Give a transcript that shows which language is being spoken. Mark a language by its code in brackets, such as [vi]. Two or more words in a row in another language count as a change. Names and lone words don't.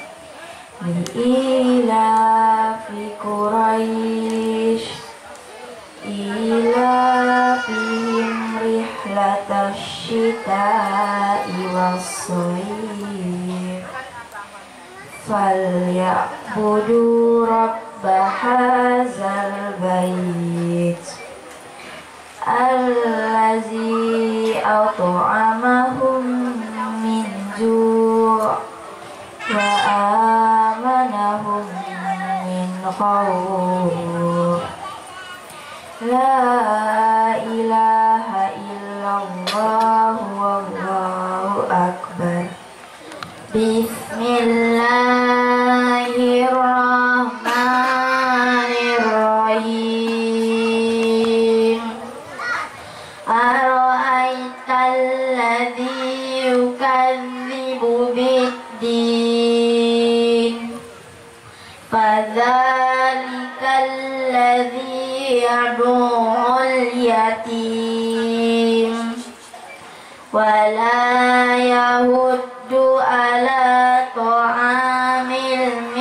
[ar] لإيلاف قريش إيلافهم رحلة الشتاء والصيف فليعبدوا رب هذا البيت الذي أطعمهم من جوع وآمنهم من خوف. لا إله إلا الله والله أكبر. Bismillahirrahmanirrahim. أرأيت الذي يكذب بالدين فذلك الذي يدع يتيم ولا يحض على طعام